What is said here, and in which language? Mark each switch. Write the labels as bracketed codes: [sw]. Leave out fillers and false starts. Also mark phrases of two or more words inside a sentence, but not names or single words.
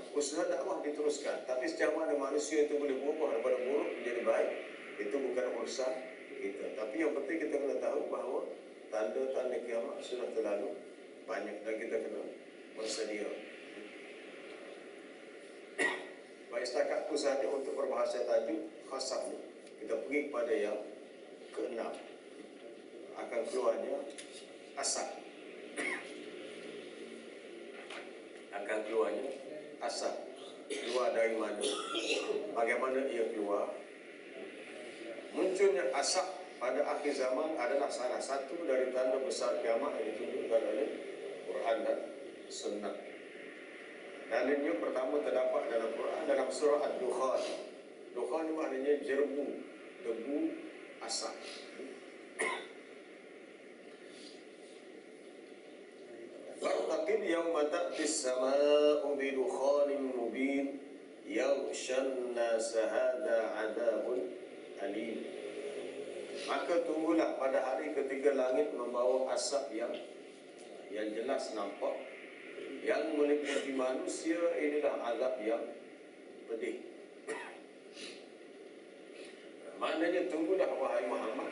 [ms] Usaha dakwah diteruskan, tapi sejauh mana manusia itu boleh berubah daripada buruk menjadi baik, itu bukan urusan kita. Tapi yang penting kita kena tahu bahawa tanda-tanda kiamat sudah terlalu banyak dan kita kena bersedia. Baik, setakat itu sahaja untuk berbahasa tajuk khasaf. Kita pergi kepada yang keenam. Akan keluarnya asap. Akan keluarnya asap. Keluar dari mana? Bagaimana ia keluar? Munculnya asap pada akhir zaman adalah salah satu dari tanda besar kiamat yang ditunjukkan oleh Quran dan Sunnah. Dalilnya pertama terdapat dalam Quran dalam surah Ad-Dukhan. Dukhan ini maknanya jerbu, debu, asap. [ar] فارتقب يوم تأتي السماء بدخان مبين يغشى الناس هذا عذاب أليم. [ms] Maka tunggulah pada hari ketika langit membawa asap yang jelas nampak, yang meliputi manusia. Inilah azab yang pedih. Maknanya tunggulah wahai Muhammad.